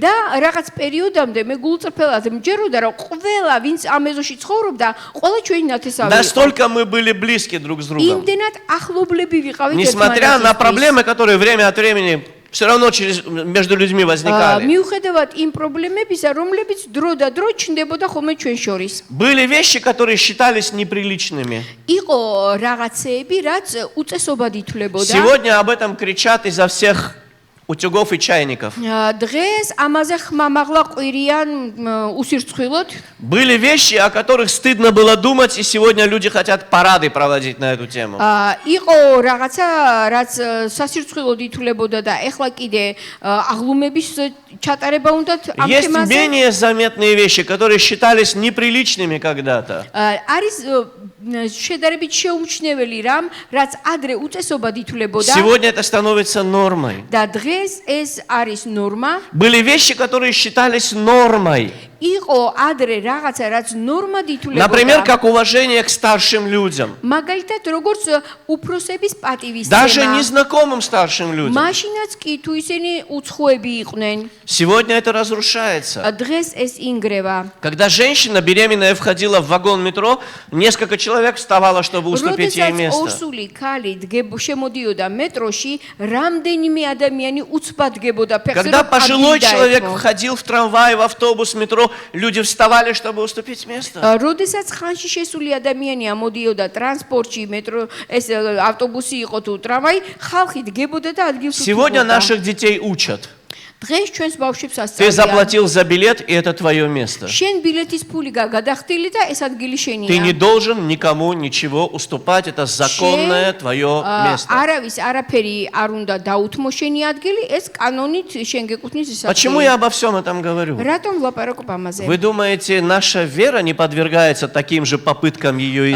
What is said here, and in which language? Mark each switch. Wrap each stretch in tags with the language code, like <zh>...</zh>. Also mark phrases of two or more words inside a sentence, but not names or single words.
<ka>და რაღაც პერიოდამდე მე გულწრფელად მჯეროდა, რომ ყველა ვინც ამ ეზოში ცხოვრობდა, ყველა ჩვენი ნათესავი იყო.</ka> <ru>Настолько мы были близки друг с другом.</ru> <ka>იმდენად ახლობლები ვიყავით</ka> <ru>Несмотря на</ru> <ka>ერთმანეთისთვის.</ka> <ru>проблемы, которые время от времени все равно между людьми возникали.</ru> <ka>მიუხედავად იმ პრობლემებისა, რომლებიც დრო და დრო ჩნდებოდა ხოლმე ჩვენ შორის.</ka> <ru>Были вещи, которые считались неприличными.</ru> <ka>იყო რაღაცეები, რაც უწესობად ითვლებოდა.</ka> <ru>Сегодня об этом кричат изо всех утюгов и чайников.</ru> <ka>დღეს ამაზე ხმამაღლა ყვირიან უსირცხვილოდ.</ka> <ru>Были вещи, о которых стыдно было думать, и сегодня люди хотят парады проводить на эту тему.</ru> <ka>იყო რაღაცა, რაც სასირცხვილოდ ითვლებოდა და ეხლა კიდე აღლუმების ჩატარება უნდათ ამ</ka> <ru>Есть</ru> <ka>თემაზე.</ka> <ru>менее заметные вещи, которые считались неприличными когда-то.</ru> <ka>არის შედარებით შეუმჩნეველი რამ, რაც ადრე უწესობად ითვლებოდა.</ka> <ru>Сегодня это становится нормой.</ru> <ka>და დღეს ეს არის ნორმა.</ka> <ru>Были вещи, которые считались нормой.</ru> <ka>იყო ადრე რაღაცა, რაც ნორმად</ka> <ru>Например,</ru> <ka>ითვლებოდა.</ka> <ru>как уважение к старшим людям.</ru> <ka>მაგალითად, როგორც უფროსების</ka> <ru>Даже</ru> <ka>პატივისცემა.</ka> <ru>незнакомым старшим людям.</ru> <ka>მაშინაც კი თუ ისინი უცხოები იყვნენ.</ka> <ru>Сегодня это разрушается.</ru> <ka>დღეს ეს ინგრევა.</ka> <ru>Когда женщина беременная входила в вагон метро, несколько человек вставало, чтобы уступить ей</ru> <ka>როდესაც</ka> <ru>место.</ru> <ka>ორსული ქალი შემოდიოდა მეტროში, რამდენიმე ადამიანი უცბად დგებოდა ფეხზე.</ka> <ru>Когда</ru> <ka>რომ</ka> <ru>пожилой</ru> <ka>ადგილი</ka> <ru>человек</ru> <ka>დაეთმო.</ka> <ru>входил в трамвай, в автобус, метро, люди вставали, чтобы уступить место.</ru> <ka>როდესაც ხანში შესული ადამიანი ამოდიოდა ტრანსპორტში, მეტრო, ეს ავტობუსი იყო თუ ტრამვაი, ხალხი დგებოდა და ადგილს</ka> <ru>Сегодня</ru> <ka>უთმობდა.</ka> <ru>наших детей учат.</ru> <ka>დღეს ჩვენს ბავშვებს</ka> <ru>Ты</ru> <ka>ასწავლიან.</ka> <ru>заплатил за билет, и это твое место.</ru> <ka>შენ ბილეთის ფული გადახდილი და ეს ადგილი</ka> <ru>Ты не</ru> <ka>შენია.</ka> <ru>должен никому ничего уступать. Это законное твое место.</ru> <ka>არავის არაფერი არ უნდა დაუთმო შენი ადგილი, ეს კანონით შენ გეკუთვნის ეს</ka> <ru>Почему</ru> <ka>ადგილი.</ka> <ru>я обо всем этом говорю?</ru> <ka>რატომ ვლაპარაკობ ამაზე?</ka> <ru>Вы думаете, наша вера не подвергается таким же попыткам ее</ru>